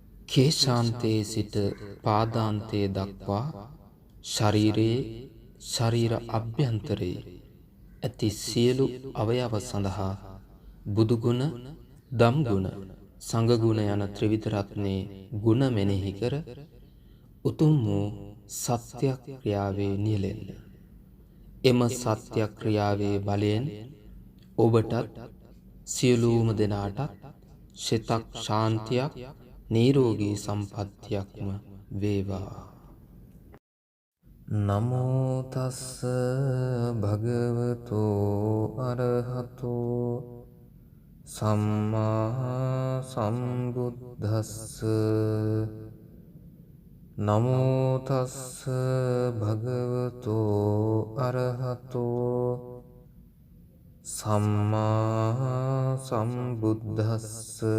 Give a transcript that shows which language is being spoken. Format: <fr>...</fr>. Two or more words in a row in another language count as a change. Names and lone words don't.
<si>කේශාන්තයේ සිට පාදාන්තයේ දක්වා ශරීරයේ ශරීර අභ්‍යන්තරයේ ඇති සියලු අවයව සඳහා බුදුගුණ, දම්ගුණ, සංඝගුණ යන ත්‍රිවිධ රත්නයේ ගුණ මෙනෙහි කර උතුම් වූ සත්‍යක්‍රියාවේ නියැලෙන්න. එම සත්‍යක්‍රියාවේ බලයෙන් ඔබටත් සියලුම දෙනාටත් සිතක් ශාන්තියක් නිරෝගී සම්පත්තියක්ම වේවා.</si> <pi>නමෝ තස්ස භගවතෝ අරහතෝ සම්මා සම්බුද්දස්ස. නමෝ තස්ස භගවතෝ අරහතෝ සම්මා සම්බුද්දස්ස.</pi>